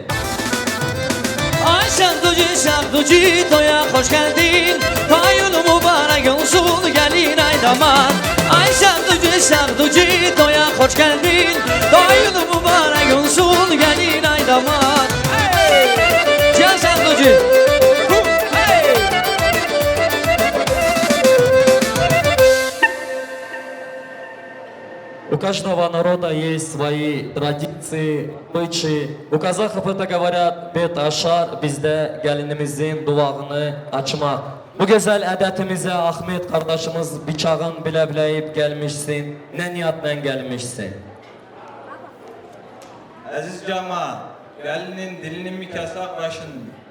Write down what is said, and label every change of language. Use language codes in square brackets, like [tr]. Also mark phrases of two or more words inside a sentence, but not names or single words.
[tr] Ay şarkıcı toya hoş geldin. Toyun mübarek olsun gelin ay damat. Ay şarkıcı toya hoş geldin. Toyun mübarek olsun gelin ay damat. Hey! Gel şarkıcı. [ru] У каждого народа есть свои традиции, обычаи. У казахов это говорят [kk] бет ашар, [tr] bizde gelinimizin duvağını açmak. Bu güzel adetimize Ahmet kardeşimiz bıçağın bile bileyip gelmişsin. Ne niyatla gelmişsin? Aziz cemaat, gelinin dilini mi kesap başını mı?